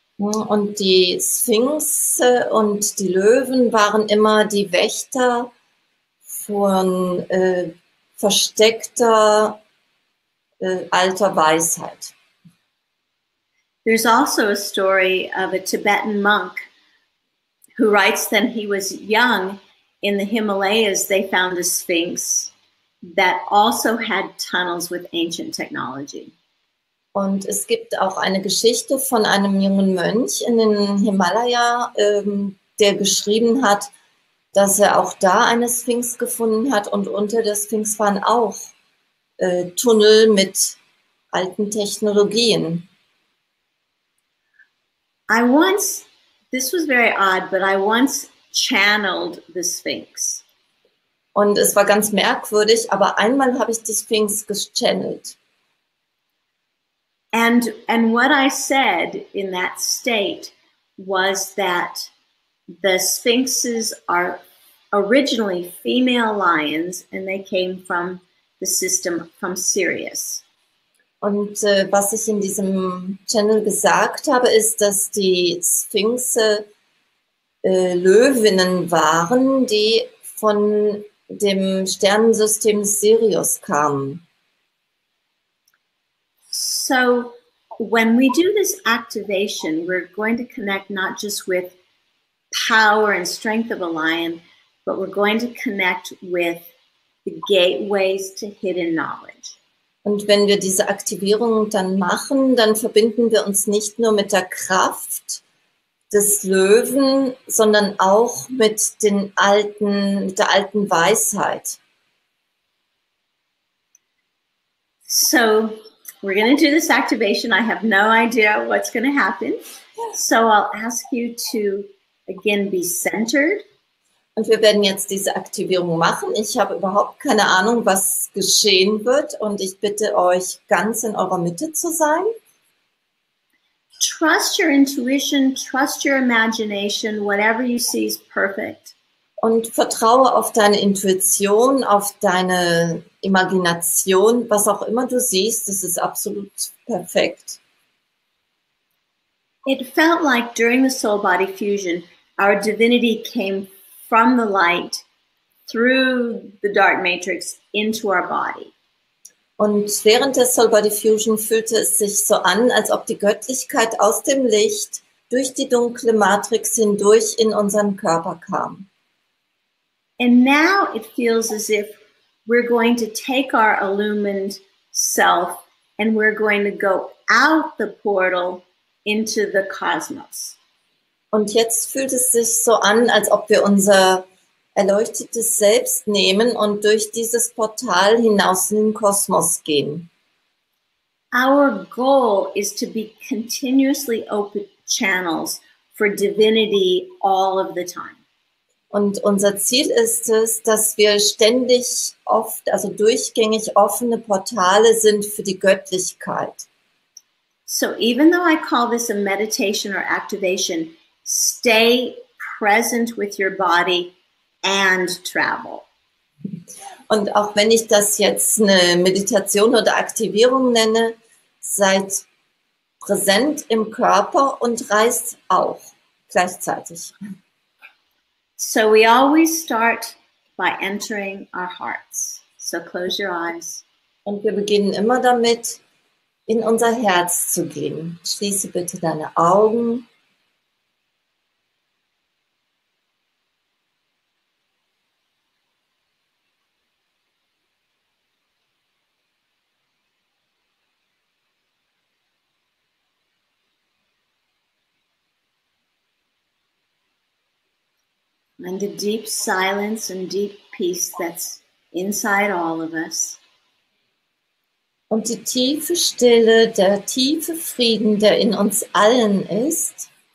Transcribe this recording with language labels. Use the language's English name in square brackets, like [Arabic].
[German] Und die Sphinx und die Löwen waren immer die Wächter von versteckter alter Weisheit. [English] There's also a story of a Tibetan monk who writes that he was young in the Himalayas. They found a sphinx that also had tunnels with ancient technology. [German] Und es gibt auch eine Geschichte von einem jungen Mönch in den Himalaya, der geschrieben hat, dass er auch da eine Sphinx gefunden hat und unter der Sphinx waren auch Tunnel mit alten Technologien. [English] This was very odd, but I once channeled the Sphinx. [German] Und es war ganz merkwürdig, aber einmal habe ich die Sphinx gechannelt. [English] And what I said in that state was that the sphinxes are originally female lions and they came from the system from Sirius. [German] Und was ich in diesem Channel gesagt habe, ist, dass die Sphinxe Löwinnen waren, die von dem Sternensystem Sirius kamen. [English] So when we do this activation, we're going to connect not just with power and strength of a lion, but we're going to connect with the gateways to hidden knowledge. [German] Und wenn wir diese Aktivierung dann machen, dann verbinden wir uns nicht nur mit der Kraft des Löwen, sondern auch mit der alten Weisheit. [English] So we're going to do this activation. I have no idea what's going to happen. So I'll ask you to, again, be centered. [German] Und wir werden jetzt diese Aktivierung machen. Ich habe überhaupt keine Ahnung, was geschehen wird. Und ich bitte euch, ganz in eurer Mitte zu sein. [English] Trust your intuition, trust your imagination, whatever you see is perfect. [German] Und vertraue auf deine Intuition, auf deine Imagination, was auch immer du siehst, das ist absolut perfekt. [English] It felt like during the soul-body fusion, our divinity came from the light through the dark matrix into our body. [German] Und während der Soul Body Fusion fühlte es sich so an, als ob die Göttlichkeit aus dem Licht durch die dunkle Matrix hindurch in unseren Körper kam. [English] And now it feels as if we're going to take our illumined self and we're going to go out the portal into the cosmos. [German] Und jetzt fühlt es sich so an, als ob wir unser erleuchtetes Selbst nehmen und durch dieses Portal hinaus in den Kosmos gehen. [English] Our goal is to be continuously open channels for divinity all of the time. [German] Und unser Ziel ist es, dass wir ständig also durchgängig offene Portale sind für die Göttlichkeit. [English] So even though I call this a meditation or activation, stay present with your body and travel. [German] Und auch wenn ich das jetzt eine Meditation oder Aktivierung nenne, seid präsent im Körper und reist auch gleichzeitig. [English] So we always start by entering our hearts. So close your eyes. [German] Und wir beginnen immer damit, in unser Herz zu gehen. Schließe bitte deine Augen. [English] And the deep silence and deep peace that's inside all of us. [German] Und die tiefe Stille, der tiefe Frieden, der in uns allen ist.